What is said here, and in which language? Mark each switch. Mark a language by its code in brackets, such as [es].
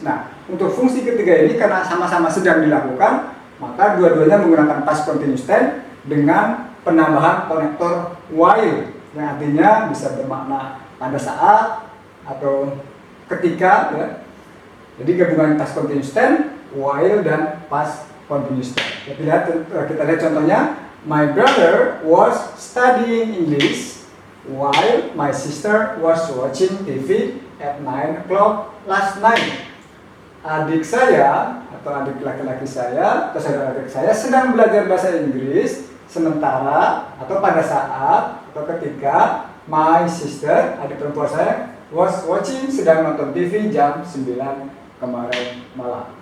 [id] Nah, untuk fungsi ketiga ini karena sama-sama sedang dilakukan, maka dua-duanya menggunakan past continuous tense dengan penambahan konektor while yang artinya bisa bermakna pada saat atau ketika ya. Jadi gabungan past continuous tense, while dan past continuous tense. Kita lihat contohnya, [en] my brother was studying English while my sister was watching TV at 9 o'clock last night. [id] Adik saya atau adik laki-laki saya atau saudara adik saya sedang belajar bahasa Inggris sementara atau pada saat atau ketika [en] my sister, [id] adik perempuan saya, [en] was watching, [id] sedang nonton TV jam 9 kemarin malam.